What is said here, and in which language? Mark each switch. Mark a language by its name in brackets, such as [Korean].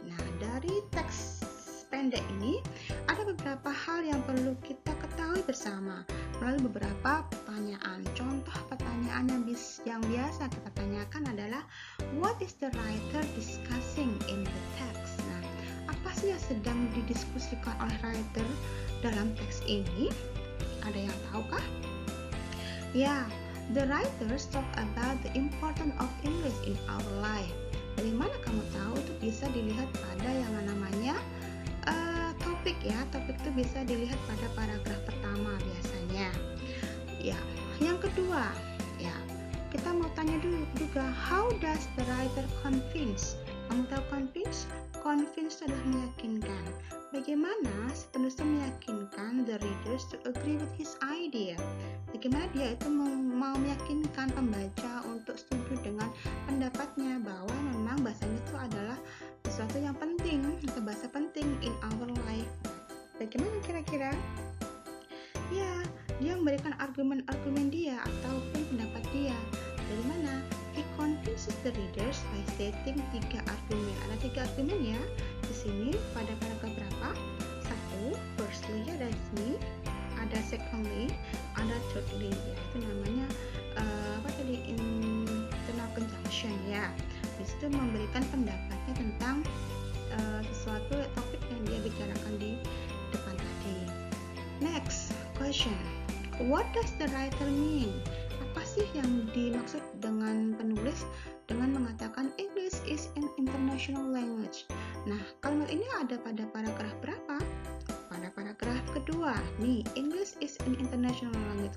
[Indonesian] Nah, dari teks pendek ini ada beberapa hal yang perlu kita ketahui bersama melalui beberapa pertanyaan. Contoh pertanyaan yang biasa kita tanyakan adalah [English] what is the writer discussing in the text? [Indonesian] Nah, apa sih yang sedang didiskusikan oleh writer dalam teks ini? Ada yang tahukah? [English] Ya, the writers talk about the importance of English in our life. [Indonesian] Dari mana kamu tahu? Itu bisa dilihat pada yang namanya topik ya. Topik itu bisa dilihat pada paragraf pertama biasanya. Ya, yang kedua, ya kita mau tanya dulu juga, [English] how does the writer convince? [Indonesian] Kamu tahu convince? Convince adalah meyakinkan. Bagaimana si penulis itu meyakinkan [English] the readers to agree with his idea? [Indonesian] Bagaimana dia itu mau meyakinkan pembaca untuk setuju dengan pendapatnya bahwa memang bahasanya itu adalah sesuatu yang penting atau bahasa penting [English] in our life. [Indonesian] Bagaimana kira-kira? Ya, dia memberikan argumen-argumen dia ataupun pendapat dia. Dari mana? [English] He convinces the readers by stating 3 argumen. [Indonesian] Ada 3 argumen ya. Di sini pada paragraf berapa? 1, firstly ada di sini, ada secondly, ada thirdly. Ya, itu namanya internal conjunction ya. Di situ memberikan pendapatnya tentang sesuatu topik yang dia bicarakan di depan tadi. [English] Next question. What does the writer mean? [Indonesian] Apa sih yang dimaksud dengan penulis dengan mengatakan [English] English is an international language? [Indonesian] Nah, kalimat ini ada pada paragraf berapa? Pada paragraf kedua. [English] Nih, English is an international language.